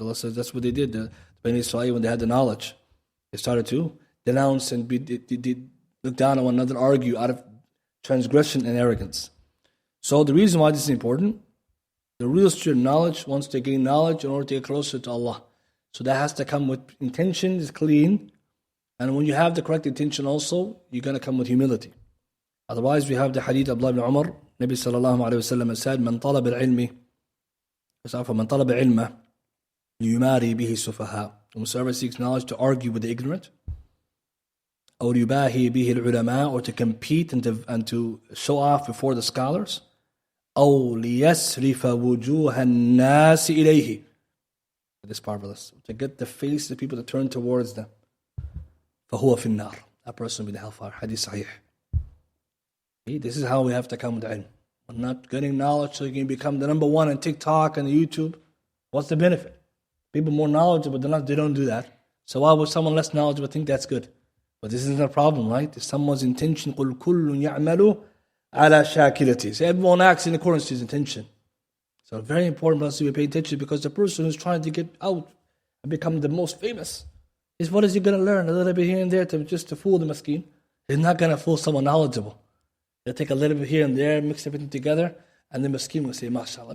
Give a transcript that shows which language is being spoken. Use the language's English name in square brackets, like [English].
[English] Allah says that's what they did. The Bani Israel, when they had the knowledge, they started to denounce and look down on one another, argue out of transgression and arrogance. So the reason why this is important, the real student knowledge wants to gain knowledge in order to get closer to Allah. So that has to come with intention, is clean. And when you have the correct intention also, you're going to come with humility. Otherwise, we have the hadith of Abdullah ibn Umar. Nabi sallallahu alayhi wa sallam said, [Arabic] من طلب العلم من طلب العلم ليماري به السفهاء. [English] Whosoever seeks knowledge to argue with the ignorant, [Arabic] أو يباهي به العلماء, [English] or to compete and to show off before the scholars, [Arabic] أو ليسرف وجوه الناس إليه. [English] This part of this, to get the face of people to turn towards them. [Arabic] فهو في النار. [English] That person will be the hellfire. Hadith sahih. See, this is how we have to come with ilm. We're not getting knowledge so you can become the number one on TikTok and YouTube. What's the benefit? People more knowledgeable than us, they don't do that. So why would someone less knowledgeable think that's good? But this isn't a problem, right? If someone's intention, [Arabic] قُلْ كُلٌّ يَعْمَلُ عَلَى شَاكِلَتِهِ. [English] So everyone acts in accordance to his intention. So very important for us to pay attention, because the person who's trying to get out and become the most famous, is what is he going to learn? A little bit here and there just to fool the maskeen. He's not going to fool someone knowledgeable. He'll take a little bit here and there, mix everything together, and the maskeen will say, MashaAllah.